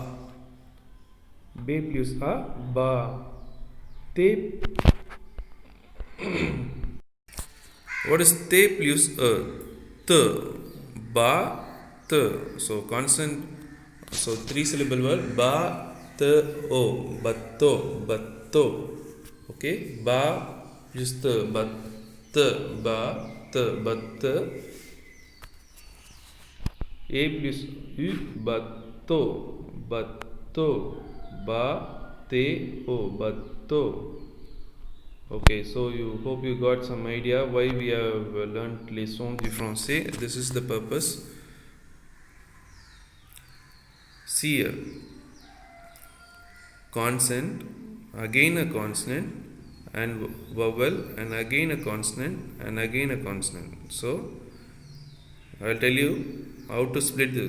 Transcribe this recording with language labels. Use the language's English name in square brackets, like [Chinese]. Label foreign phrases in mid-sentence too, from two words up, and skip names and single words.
[English] B plus A. Ba. Te. What is te plus A? T. Ba. T. So consonant. So 3-syllable word. Ba. T. O. Batto. Batto. Okay. Ba plus T. Bat. Ba. T. Bat. A plus U. Batto. Batto. Ba. Te. O. Batto. Okay, so you hope you got some idea why we have learnt [French] les sons du français. [English] This is the purpose. See here. Consonant, again a consonant, and vowel, and again a consonant, and again a consonant. So I'll tell you how to split the.